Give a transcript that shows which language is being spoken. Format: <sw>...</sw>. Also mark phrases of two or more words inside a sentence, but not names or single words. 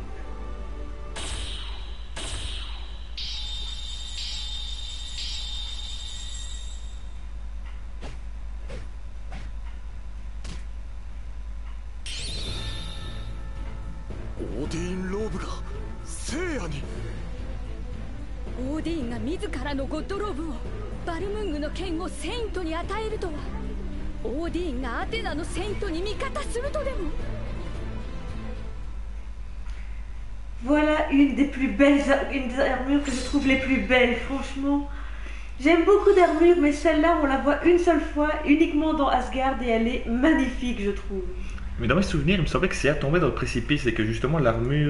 <ja>オーディンローブが聖夜に。オーディンが自らのゴッドローブをバルムングの剣をセイントに与えるとは。オーディンがアテナのセイントに味方するとでも。</ja> <fr>Voilà une des armures que je trouve les plus belles, franchement. J'aime beaucoup d'armures, mais celle-là, on la voit une seule fois, uniquement dans Asgard, et elle est magnifique, je trouve. Mais dans mes souvenirs, il me semblait que Seiya tombait dans le précipice et que justement l'armure...</fr>